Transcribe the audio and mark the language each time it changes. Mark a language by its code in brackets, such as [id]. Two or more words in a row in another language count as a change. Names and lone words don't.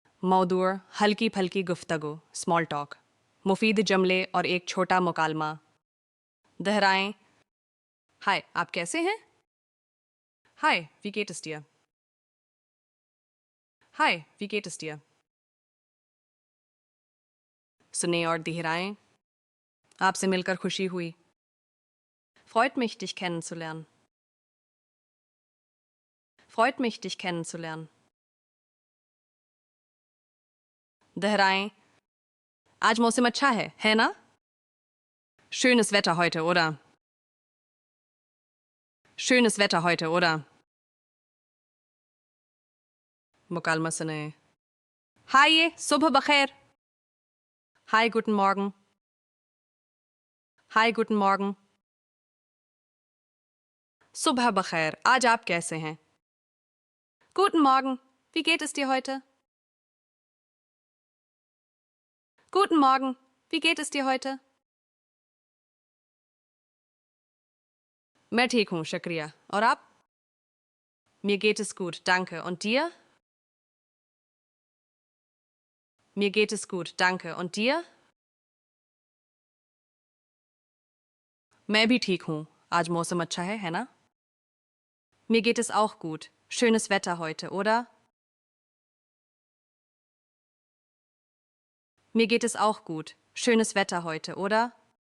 [ur] مودور ہلکی پھلکی گفتگو [en] small talk, [ur] مفید جملے اور ایک چھوٹا مکالمہ. دہرائیں۔ ہائے، آپ کیسے ہیں? ہائے, [de] wie geht es dir? हाय, wie geht es dir? [ur] سنے اور دہرائیں. آپ سے مل کر خوشی ہوئی. [de] Freut mich, dich kennenzulernen. Freut mich, dich kennenzulernen. [ur] دہرائیں. آج موسم اچھا ہے نا? [de] Schönes Wetter heute, oder? Schönes Wetter heute, oder? [ur] مکالمہ سنے. ہائے، صبح بخیر. [de] Hi, guten Morgen. Hi, guten Morgen. [ur] صبح بخیر، آج آپ کیسے ہیں? [de] Guten Morgen, wie geht es dir heute? Guten Morgen, wie geht es dir heute? [ur] میں ٹھیک ہوں، شکریہ۔ اور آپ? [de] Mir geht es gut, danke. Und dir? Mir geht es gut, danke. Und dir? [ur] میں بھی ٹھیک ہوں، آج موسم اچھا ہے نا? [de] Mir geht es auch gut. Schönes Wetter heute, oder? Mir geht es auch gut. Schönes Wetter heute, oder?